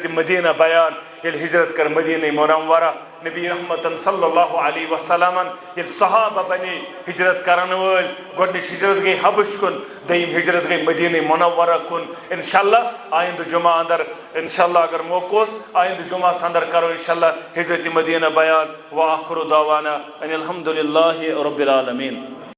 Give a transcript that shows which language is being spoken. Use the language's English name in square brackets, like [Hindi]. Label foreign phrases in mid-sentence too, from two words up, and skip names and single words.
[Kashmiri] مدینہ بیان یل ہجرت کر مدینہ منورہ نبی رحمت [Arabic] صلی اللہ علیہ وسلم [Kashmiri] یل صحابہ بنی ہجرت کرن ول گۄڈنِچ ہجرت گئی حبش کن دیم ہجرت گئی مدینہ منورہ کن انشاءاللہ آئندہ جمعہ اندر انشاءاللہ اگر موقع آئندہ جمعہ اندر کرو انشاءاللہ ہجرت مدینہ بیان [Arabic] وآخر دعوانا ان الحمدللہ رب العالمین.